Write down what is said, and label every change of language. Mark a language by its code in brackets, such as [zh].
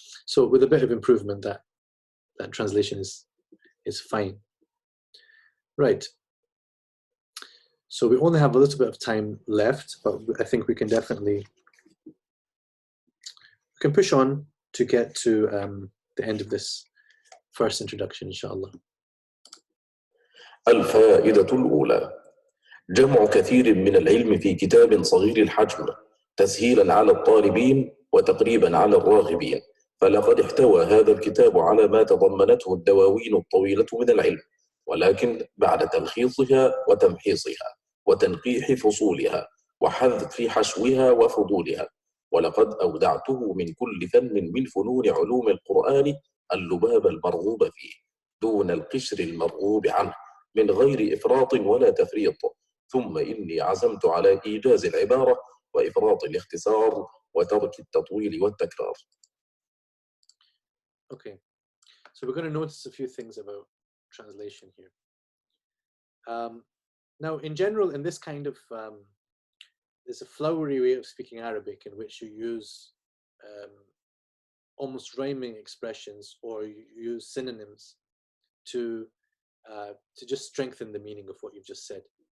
[en] So with a bit of improvement, that translation is fine. Right. So we only have a little bit of time left, but I think we can definitely push on to get to the end of this first introduction, inshallah. [ar] الفائدة الأولى: جمع كثير من العلم في كتاب صغير الحجم تسهيلا على الطالبين وتقريبا على الراغبين، فلقد احتوى هذا الكتاب على ما تضمنته الدواوين الطويلة من العلم، ولكن بعد تلخيصها وتمحيصها وتنقيح فصولها وحذف حشوها وفضولها، ولقد أودعته من كل فن من فنون علوم القرآن اللباب المرغوب فيه دون القشر المرغوب عنه من غير إفراط ولا تفريط، ثم إني عزمت على إيجاز العبارة وإفراط الاختصار وترك التطويل والتكرار. [en] Okay, so we're going to notice a few things about translation here. Now, in general, in this kind of, there's a flowery way of speaking Arabic in which you use almost rhyming expressions, or you use synonyms to just strengthen the meaning of what you've just said.